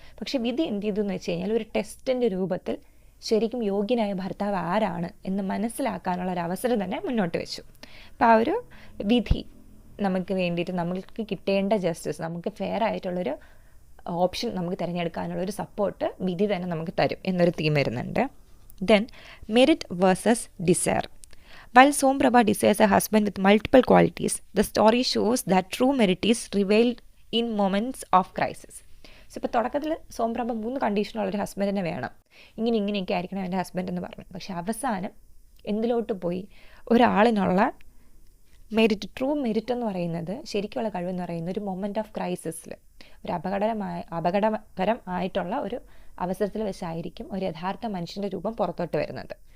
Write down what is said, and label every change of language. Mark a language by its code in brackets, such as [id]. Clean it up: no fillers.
[ml] പക്ഷേ വിധി എന്ത് ചെയ്തു എന്ന് വെച്ച് കഴിഞ്ഞാൽ ഒരു ടെസ്റ്റിൻ്റെ രൂപത്തിൽ ശരിക്കും യോഗ്യനായ ഭർത്താവ് ആരാണ് എന്ന് മനസ്സിലാക്കാനുള്ള ഒരു അവസരം തന്നെ മുന്നോട്ട് വെച്ചു. അപ്പോൾ ആ ഒരു വിധി നമുക്ക് വേണ്ടിയിട്ട് നമുക്ക് കിട്ടേണ്ട ജസ്റ്റിസ്, നമുക്ക് ഫെയർ ആയിട്ടുള്ളൊരു ഓപ്ഷൻ നമുക്ക് തിരഞ്ഞെടുക്കാനുള്ളൊരു സപ്പോർട്ട് വിധി തന്നെ നമുക്ക് തരും എന്നൊരു തീം വരുന്നുണ്ട്. [en] Then merit versus desire. While Somprabha desires a husband with multiple qualities, the story shows that true merit is revealed in moments of crisis. [ml] So ഇപ്പോൾ തുടക്കത്തിൽ സോംപ്രഭ 3 കണ്ടീഷനുള്ളൊരു ഹസ്ബൻഡിനെ വേണം, ഇങ്ങനെയൊക്കെ ആയിരിക്കണം എൻ്റെ ഹസ്ബൻഡ് എന്ന് പറഞ്ഞു. പക്ഷെ അവസാനം എന്തിലോട്ട് പോയി? ഒരാളിനുള്ള മെറിറ്റ്, ട്രൂ മെറിറ്റ് എന്ന് പറയുന്നത്, ശരിക്കുള്ള കഴിവെന്ന് പറയുന്നത് ഒരു [en] moment of ക്രൈസിസിൽ, [ml] ഒരു അപകടകരമായിട്ടുള്ള ഒരു അവസരത്തിൽ വെച്ചായിരിക്കും ഒരു യഥാർത്ഥ മനുഷ്യൻ്റെ രൂപം പുറത്തോട്ട് വരുന്നത്.